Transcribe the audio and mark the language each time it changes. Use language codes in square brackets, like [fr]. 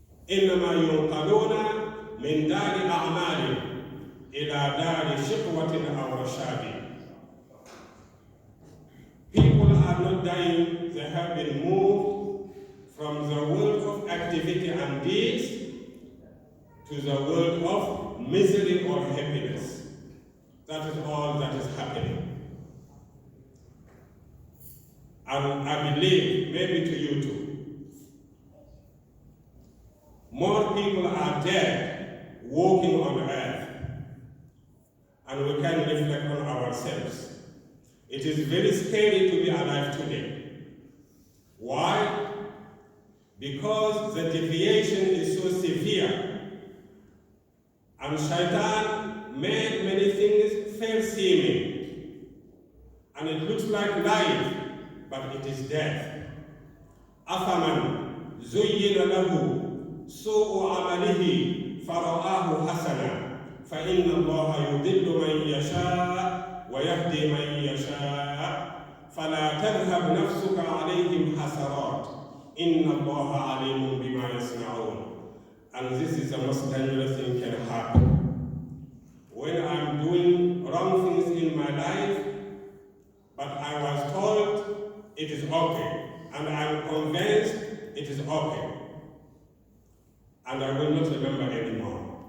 [ar] إنما ينقلون من دار أعمال إلى دار شقوة أو رشاد. [en] People are not dying, they have been moved from the world of activity and deeds to the world of misery or happiness. That is all that is happening. And I believe, maybe to you too, more people are dead walking on earth, and we can reflect on ourselves. It is very scary to be alive today. Why? Because the deviation is so severe, and Shaitan made many things fair-seeming, and it looks like life, but it is death. [ar] أَفَمَنْ زين له سوء عمله فرآه حسنا فإن الله يضل من يشاء ويهدي من يشاء فلا تذهب نفسك عليهم حسرات إن الله عليم بما يصنعون. [en] And this is the most dangerous thing can happen. When I'm doing wrong things in my life, but I was told it is okay, and I'm convinced it is okay, and I will not remember anymore.